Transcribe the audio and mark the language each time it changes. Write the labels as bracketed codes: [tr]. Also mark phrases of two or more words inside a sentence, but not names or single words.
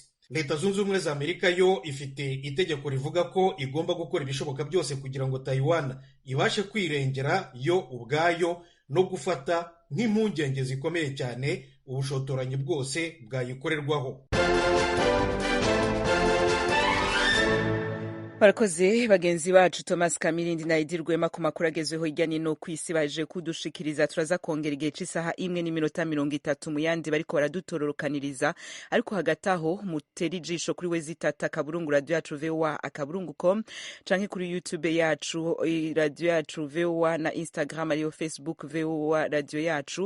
[rn] Leta Zunze Ubumwe za Amerika yo ifite itegeko rivuga ko igomba gukora ibishoboka byose kugira ngo Taiwan ibashe kwirengera yo ubwayo no gufata nk'impungenge zikomeye cyane ubushotoranyi bwose bwayikorerwaho. barakoze bagenzi bacu Thomas Kamirindi na Edi Rwema ku makuru agezweho hirya no kw'isi baje kudushikiriza. Turaza kongera igihe c'isaha 1:30 mu yandi bariko baradutororokaniriza, ariko hagati aho mutera ijisho kuri Wezitata Kaburungu Radio Yacu VOA akaburungu.com canke kuri YouTube yacu Radio Yacu VOA na Instagram ariyo Facebook VOA Radio Yacu.